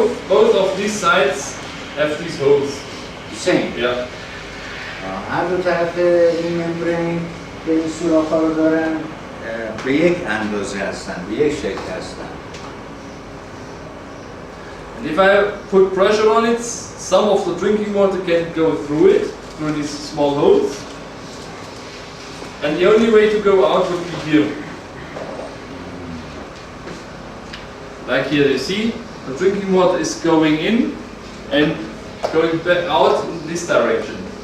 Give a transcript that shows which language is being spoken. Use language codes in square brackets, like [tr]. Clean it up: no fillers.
[en] Both of these sides have these holes. The same. Yeah. [fa] هر دو طرف این ممبرین که این سوراخ‌ها رو دارن به یک اندازه هستن، به یک شکل هستن. [en] And if I put pressure on it, some of the drinking water can go through it, through these small holes. And the only way to go out would be here. Like here you see, the drinking water is going in and going back out in this direction.